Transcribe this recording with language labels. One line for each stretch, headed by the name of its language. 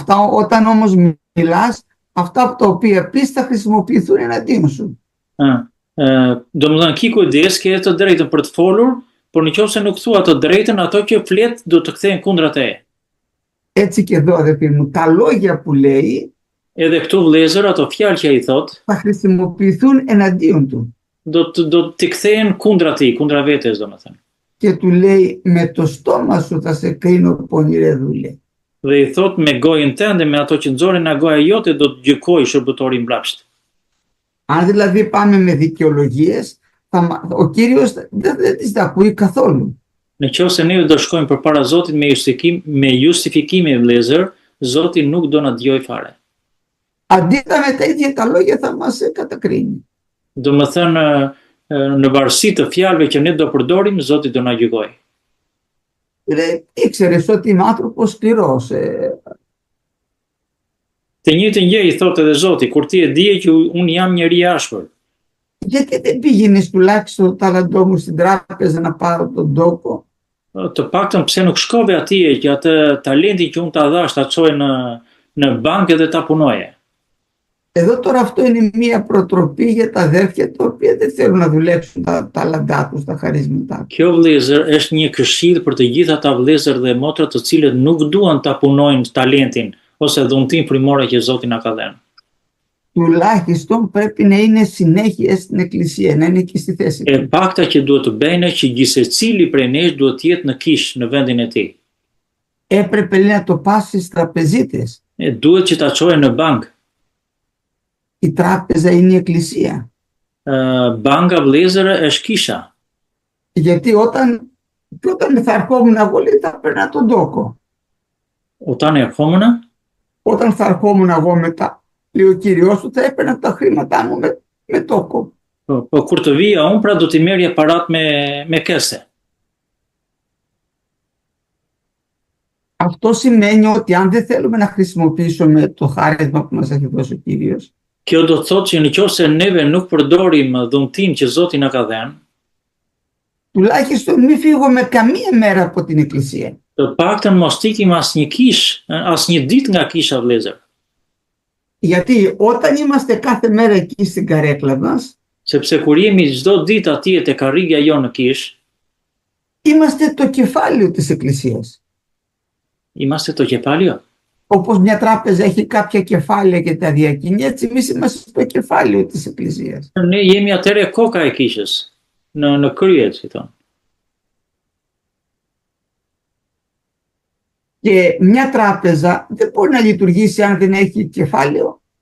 Greek: Όταν όμως μιλάς, αυτά τα οποία πεις θα χρησιμοποιηθούν εναντίον σου.
Albanian: Domethënë ki kujdes, ke të drejtën për të folur, por nëse nuk thua të drejtën, ato që flet do të kthehen kundra teje.
Greek: Έτσι και εδώ αδερφοί μου, τα λόγια που λέει
Albanian: Edhe këtu vëllezër, ato fjalë që ai thot,
Greek: θα χρησιμοποιηθούν εναντίον του.
Albanian: Do të kthehen kundra tij, kundra vetes domethënë.
Greek: Και του λέει με το στόμα σου θα σε κρίνω πονηρέ δούλε.
Albanian: Dhe i thot me gojën tënde, me ato që nxorren nga goja jote do të gjykoj shërbëtori mbrapsht.
Greek: Αν δηλαδή πάμε με δικαιολογίες, ο Κύριος δεν τις τα ακούει καθόλου.
Albanian: Nëse ne do shkojmë përpara Zotit me justifikime vëllezër, Zoti nuk do na dëgjoj fare.
Greek: Αντίθετα με τα ίδια τα λόγια θα μας κατακρίνει.
Albanian: Domethënë në varësi të fjalëve që ne do përdorim, Zoti do na gjykoj.
Greek: Ήξερες ότι είμαι άνθρωπος σκληρός.
Albanian: Të njëjtën gjë i thotë edhe Zoti, kur ti e dije që unë jam njeri i ashpër.
Greek: Γιατί δεν πήγαινες τουλάχιστον το ταλαντό μου στην τράπεζα να πάρω τον τόκο.
Albanian: Të paktën pse nuk shkove atje që atë talentin që unë ta dhash ta çoj në bankë edhe ta punoje.
Greek: Εδώ τώρα αυτό είναι μια προτροπή για τα αδέρφια τα οποία δεν θέλουν να δουλέψουν τα ταλαντά τους, τα χαρίσματά τους.
Albanian: Kjo vëllezër është një këshill për të gjithë ata vëllezër dhe motra të cilët nuk duan ta punojnë talentin ose dhuntin frymore që Zoti na ka dhënë.
Greek: Τουλάχιστον πρέπει να είναι συνέχεια στην εκκλησία, να είναι εκεί στη θέση
Albanian: E
Greek: του.
Albanian: pakta që duhet të bëjnë që gjithsecili prej nesh duhet të jetë në kish në vendin e tij.
Greek: Έπρεπε λέει, να το πάσει στις τραπεζίτες.
Albanian: Duhet që ta çojë në bankë.
Greek: Η τράπεζα είναι η εκκλησία.
Albanian: Banka vëllezër është kisha.
Greek: Γιατί όταν θα ερχόμουν εγώ, λέει, θα παίρνα τον τόκο. Όταν ερχόμουν, Όταν θα ερχόμουν εγώ μετά, λέει ο Κύριος του, θα έπαιρνα τα χρήματά μου με τόκο.
Albanian: po kur të vija unë pra do t'i merrja parat me kese.
Greek: Αυτό σημαίνει ότι αν δεν θέλουμε να χρησιμοποιήσουμε το χάρισμα που μας έχει δώσει ο Κύριος,
Albanian: Kjo do të thotë që nëse neve nuk përdorim dhuntin që Zoti na ka dhënë,
Greek: τουλάχιστον μην φύγουμε καμία μέρα από την εκκλησία.
Albanian: të paktën mos ikim asnjë kish, asnjë ditë nga kisha vëllezër.
Greek: Γιατί όταν είμαστε κάθε μέρα εκεί στην καρέκλα μας,
Albanian: Sepse kur jemi çdo ditë atje te karrigja jo në kish,
Greek: είμαστε το κεφάλαιο της εκκλησίας. είμαστε το κεφάλαιο. Όπως μια τράπεζα έχει κάποια κεφάλαια και τα διακινεί, έτσι εμείς είμαστε το κεφάλαιο της εκκλησίας.
Albanian: Ne jemi atëre koka e kishës në krye, si thon.
Greek: Και μια τράπεζα δεν μπορεί να λειτουργήσει αν δεν έχει κεφάλαιο.